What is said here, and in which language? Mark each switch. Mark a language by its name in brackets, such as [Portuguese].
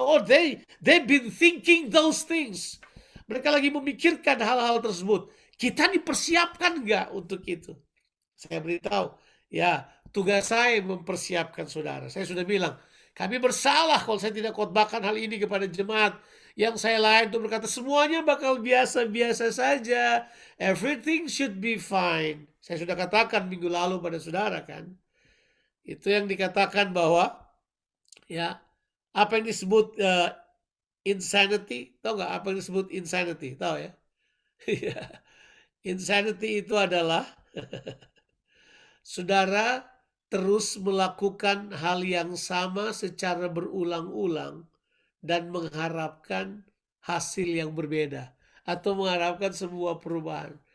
[English] Oh, they've been thinking those things. [Indonesian] Mereka lagi memikirkan hal-hal tersebut. Kita dipersiapkan nggak untuk itu? Saya beritahu, ya tugas saya mempersiapkan saudara. Saya sudah bilang, kami bersalah kalau saya tidak khotbahkan hal ini kepada jemaat. Yang saya lain untuk berkata semuanya bakal biasa-biasa saja. [English] Everything should be fine. [Indonesian] Saya sudah katakan minggu lalu pada saudara kan. Itu yang dikatakan bahwa ya apa yang disebut insanity. Tahu nggak apa yang disebut insanity? Tahu ya? Insanity itu adalah saudara terus melakukan hal yang sama secara berulang-ulang dan mengharapkan hasil yang berbeda atau mengharapkan sebuah perubahan.